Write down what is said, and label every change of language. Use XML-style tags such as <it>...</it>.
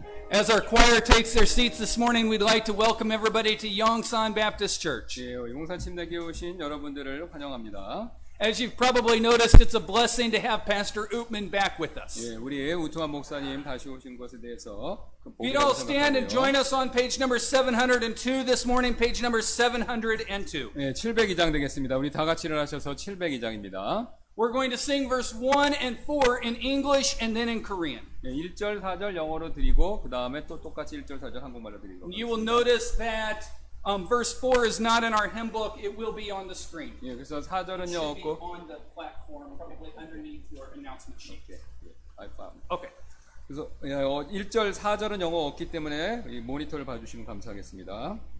<en>As our choir takes their seats this morning, we'd like to welcome everybody to Yongsan Baptist Church.</en> <ko>예, 용산 침대교회 오신 여러분들을 환영합니다.</ko> <en>As you've probably noticed, it's a blessing to have Pastor Ootman back with us.</en> <ko>예, 우리의 우투한 목사님 다시 오신 것에 대해서</ko> <en>If you'd all stand and join us on page number 702 this morning, page number 702.</en> <ko>예, 702장 되겠습니다. 우리 다 같이 일어나셔서 702장입니다.</ko> <en>We're going to sing verse 1 and 4 in English and then in Korean.</en> <ko>예, 1절, 4절 영어로 드리고 그 다음에 또 똑같이 1절, 4절 한국말로 드리고.</ko> <en>You will notice that verse 4 is not in our hymn book. It will be on the screen.</en> <ko>예, 그래서</ko> <en>It</en> <ko>4절은요</ko> <en>should be</en> <ko>없고.</ko> <en>on the platform, probably underneath your announcement sheet. I found. Okay.</en> <ko>그래서 1절, 4절은 영어 없기 때문에 이 모니터를 봐주시면 감사하겠습니다.</ko>